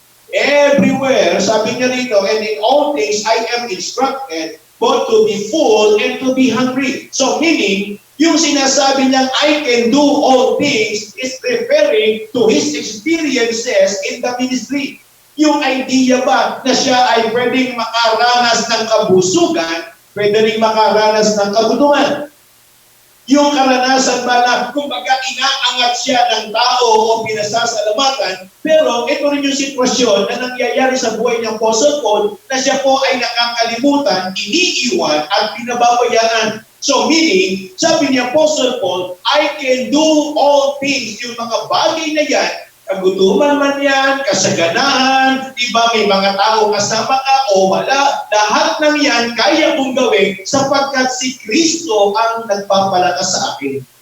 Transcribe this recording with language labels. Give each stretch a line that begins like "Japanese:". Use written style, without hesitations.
English: Everywhere,
Filipino: sabi niya rito,
English: and in all things I am instructed both to be full and to be hungry. So meaning,
Filipino: yung sinasabi niyang
English: I can do all things is referring to his experiences in the ministry.
Filipino: Yung idea ba na siya ay pwedeng makaranas ng kabusugan, pwede rin makaranas ng kagutungan. Yung karanasan ba na kumbaga inaangat siya ng tao o pinasasalamatan, pero ito rin yung sitwasyon na nangyayari sa buhay ng Apostle Paul na siya po ay nakakalimutan, iniiwan at pinababayaan.
English: So meaning,
Filipino: sabi ni
English: Apostle Paul, I can do all things.
Filipino: Yung mga bagay na yan, kagutuman man yan, kasaganahan, diba may mga tao kasama ka o wala, lahat ng yan kaya kong gawin sapagkat si Kristo ang nagpapalakas sa akin.